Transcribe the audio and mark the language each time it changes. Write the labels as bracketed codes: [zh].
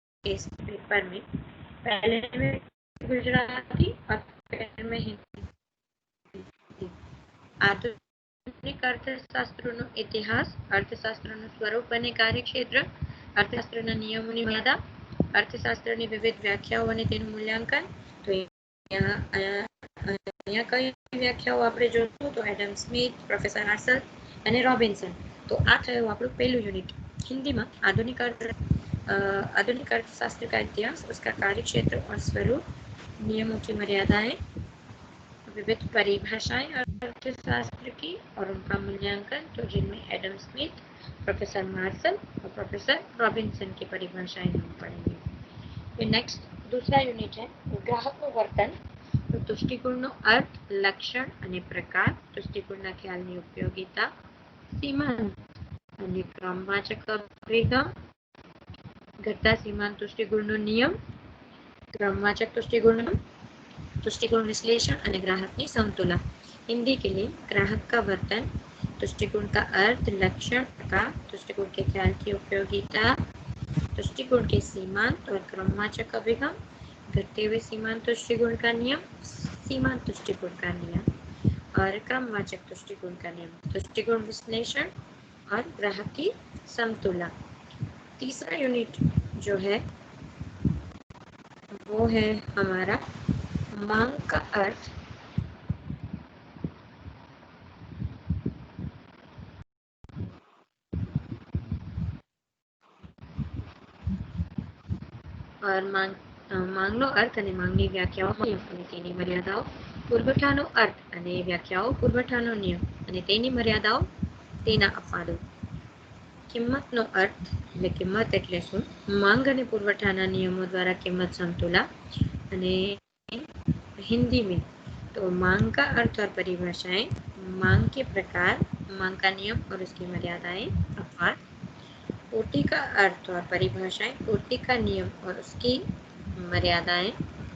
[hi] इस पेपर में पहले में गुजराती और फिर में हिंदी। [gu] આધુનિક અર્થશાસ્ત્રનો ઇતિહાસ, અર્થશાસ્ત્રનું સ્વરૂપ અને કાર્યક્ષેત્ર, અર્થશાસ્ત્રના નિયમોની મર્યાદા, અર્થશાસ્ત્રની વિવિધ વ્યાખ્યાઓ અને તેનું મૂલ્યાંકન. તો અહીંયા કઈ વ્યાખ્યાઓ આપણે જોશું તો એડમ સ્મિથ, પ્રોફેસર માર્શલ અને રોબિન્સન. તો આ થયું આપણું પહેલું યુનિટ. [hi] हिंदी में आधुनिक अर्थशास्त्र का इतिहास, उसका कार्यक्षेत्र और स्वरूप, नियमों की मर्यादाएं, विविध परिभाषाएं अर्थशास्त्र की और उनका मूल्यांकन, तो जिनमें एडम स्मिथ, प्रोफेसर मार्शल और प्रोफेसर रॉबिन्सन की परिभाषाएं हम पढ़ेंगे. फिर नेक्स्ट दूसरा यूनिट है ग्राहकનું વર્તન. [gu] તો દૃષ્ટિકોણનો અર્થ, લક્ષણ અને પ્રકાર, દૃષ્ટિકોણના ખ્યાલની ઉપયોગિતા, सीमांत અને ક્રમવાચક અભિગમ, ઘટતા सीमांत દૃષ્ટિકોણનો નિયમ, ક્રમવાચક દૃષ્ટિકોણ, [hi] दृष्टिकोण विश्लेषण और ग्राहक की समतुला. हिंदी के लिए ग्राहक का वर्तन, दृष्टिकोण का अर्थ, लक्षण, प्रकार, दृष्टिकोण के ख्याल की उपयोगिता, दृष्टिकोण के सीमांत और क्रमवाचक अभिगम, घटते हुए सीमांत दृष्टिकोण का नियम, सीमांत दृष्टिकोण का नियम और क्रमवाचक दृष्टिकोण का नियम, दृष्टिकोण विश्लेषण और ग्राहक की समतुला. तीसरा यूनिट जो है वो है हमारा मांग का अर्थ. [gu] और માંગનો અર્થ અને માંગની વ્યાખ્યાઓ અને તેની મર્યાદાઓ, પુરવઠાનો અર્થ અને વ્યાખ્યાઓ, પુરવઠાનો નિયમ અને તેની મર્યાદાઓ, તેના અપવાદો. કિંમતનો અર્થ એટલે કિંમત એટલે શું, માંગ અને પુરવઠાના નિયમો દ્વારા કિંમત समतुला. [hi] અને हिंदी में तो मांग का अर्थ और परिभाषाएं, मांग के प्रकार, मांग का नियम और उसकी मर्यादाएं, अपवाद. पूर्ति का अर्थ और परिभाषाएं, पूर्ति का नियम और उसकी मर्यादाएं.